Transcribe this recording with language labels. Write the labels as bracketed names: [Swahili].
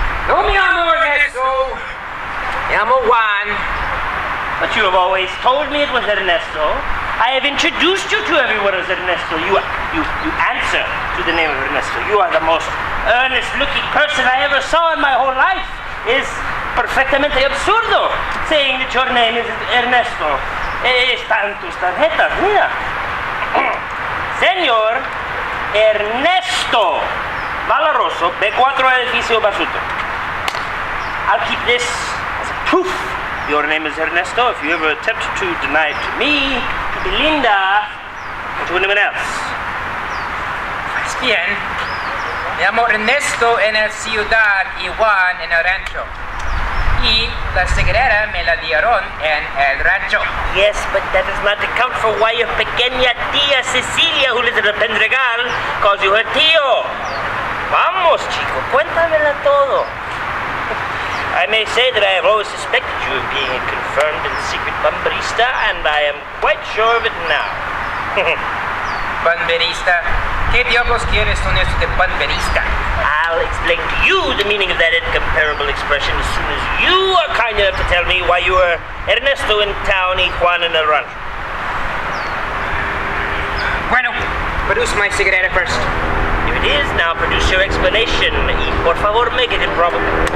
[Spanish] No me llamo Ernesto. Me llamo Juan. [English] But you have always told me it was Ernesto. I have introduced you to everyone as Ernesto. You answer to the name of Ernesto. You are the most earnest-looking person I ever saw in my whole life. Is [Spanish] perfectamente absurdo [English] saying that your name is Ernesto. [Spanish] Están tus tarjetas, mira. Señor Ernesto Valaroso, B4 Edificio Basuto. [English] I'll keep this as a proof. Your name is Ernesto. If you ever attempt to deny it to me, to Belinda, or to anyone else. [Spanish] Pues bien, me llamo Ernesto en la ciudad y Juan en el rancho. Y la cigarrera me la dieron en el rancho. [English] Yes, but that does not account for why your pequeña tía Cecilia, who lives in the Pendregal, calls you her tío. [Spanish] Vamos, chico, cuéntamela todo. [English] I may say that I have always suspected you of being a confirmed and secret bamberista, and I am quite sure of it now. Bamberista? [Spanish] ¿Qué diablos quieres con eso de bamberista? [English] I'll explain to you the meaning of that incomparable expression as soon as you are kind enough to tell me why you were Ernesto in town [Spanish] y Juan en el rancho. [English] Bueno, produce my cigarette first. If it is, now produce your explanation, [Spanish] y por favor [English] make it improbable.